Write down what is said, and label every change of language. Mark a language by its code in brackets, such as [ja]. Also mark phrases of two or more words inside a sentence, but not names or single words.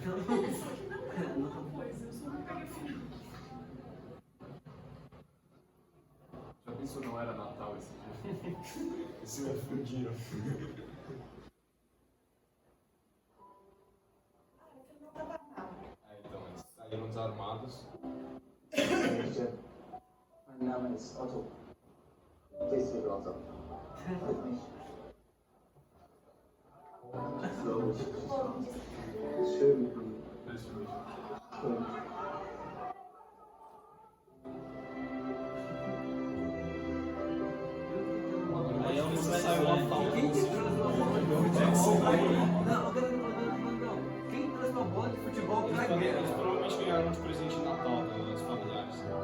[pt] Já pensou, não era Natal esse dia? Se confundiram. Então, eles saíram desarmados. [de] Mein Name ist Otto. Deswegen Otto. Freut mich. Schön. Schön. [pt] Aí é onde saiu uma falta. Não, quem trouxe uma bola de futebol pra Eles guerra? provavelmente ganharam de presente de Natal dos familiares.